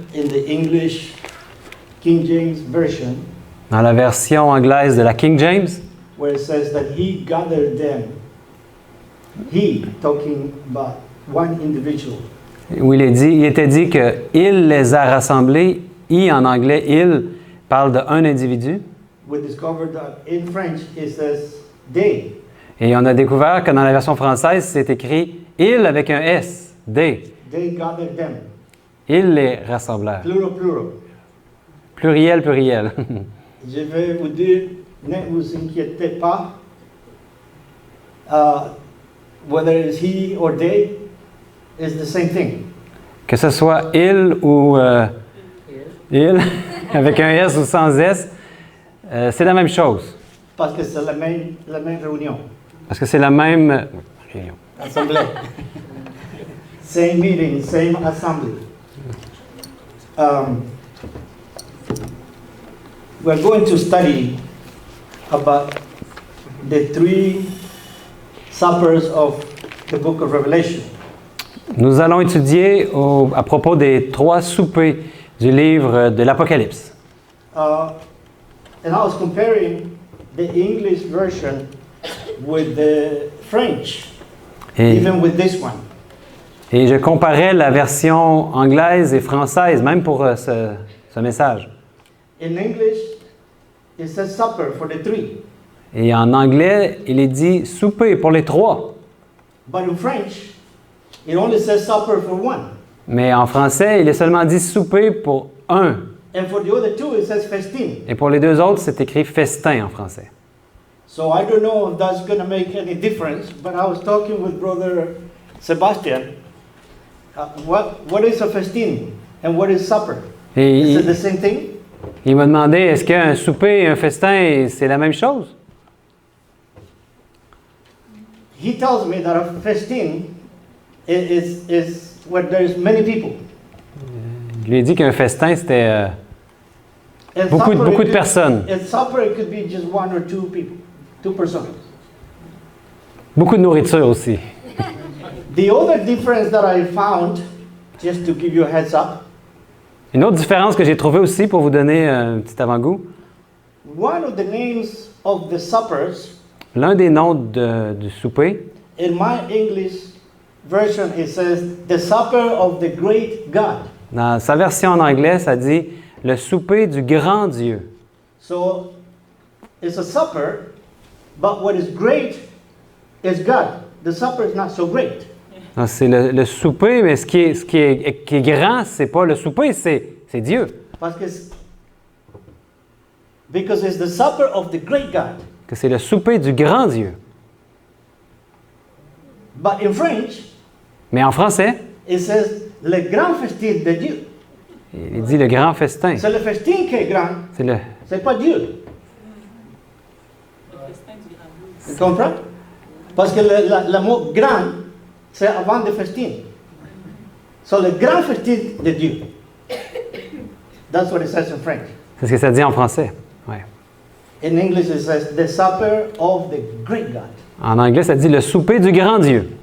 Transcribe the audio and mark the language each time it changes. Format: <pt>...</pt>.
<en>In the English King James Version,</en> <fr>dans la version anglaise de la King James,</fr> <en>where it says that he gathered them. He, talking about one individual.</en> <fr>où il était dit qu'il les a rassemblés. I en anglais, il parle d'un individu.</fr> <en>We discovered that in French it says they.</en> <fr>Et on a découvert que dans la version française, c'est écrit « il » avec un S, « they ».</fr> <en>They gathered them.</en> <fr>Ils les rassemblèrent.</fr> <en>Plural, plural.</en> <fr>Pluriel, pluriel. Je vais vous dire, ne vous inquiétez pas.</fr> <en>Whether it's he or they, it's the same thing.</en> <fr>Que ce soit « il » ou « il » avec un S ou sans S, c'est la même chose. Parce que c'est la même réunion. Parce que c'est la même réunion. Assemblée.</fr> <en>Same meeting, same assembly. We're going to study about the three suppers of the book of Revelation.</en> <fr>Nous allons étudier à propos des 3 soupers du livre de l'Apocalypse.</fr> <en>And I was comparing the English version with the French, even with this one.</en> <fr>Et je comparais la version anglaise et française, même pour ce message.</fr> <en>In English, it says supper for the three.</en> <fr>Et en anglais, il est dit souper pour les 3.</fr> <en>But in French, it only says supper for one.</en> <fr>Mais en français, il est seulement dit souper pour un.</fr> <en>And for the other two, it says festin.</en> <fr>Et pour les 2 autres, c'est écrit festin en français.</fr> <en>So I don't know if that's going to make any difference, but I was talking with Brother Sebastian. What is a festin and what is supper? Is it the same thing?</en> <fr>Il m'a demandé, est-ce qu'un souper et un festin, c'est la même chose?</fr> <en>He tells me that a festin is where there's many people.</en> <fr>Il lui a dit qu'un festin, c'était beaucoup de personnes.</fr> <en>And supper, it could be just one or two people, 2 persons.</en> <fr>Beaucoup de nourriture aussi.</fr> <en>The other difference that I found, just to give you a heads up,</en> <fr>Une autre différence que j'ai trouvée aussi pour vous donner un petit avant-goût,</fr> <en>one of the names of the suppers,</en> <fr>l'un des noms du souper,</fr> <en>in my English version, it says the supper of the great God.</en> <fr>dans sa version en anglais, ça dit le souper du grand Dieu.</fr> <en>So it's a supper, but what is great is God. The supper is not so great.</en> <fr>Donc, c'est le souper, mais ce qui est grand, c'est pas le souper, c'est Dieu.</fr> <en>Because it's the supper of the great God.</en> <fr>Que c'est le souper du grand Dieu.</fr> <en>But in French,</en> <fr>mais en français,</fr> <en>it says</en> <fr>le grand festin de Dieu. Il dit le grand festin. C'est le festin qui est grand. C'est pas Dieu. Tu comprends? Parce que le mot grand, c'est avant le festin. So le grand festin de Dieu.</fr> <en>That's what it says in French.</en> <fr>C'est ce que ça dit en français. Ouais.</fr> <en>In English, it says the supper of the great God.</en> <fr>En anglais, ça dit le souper du grand Dieu.</fr>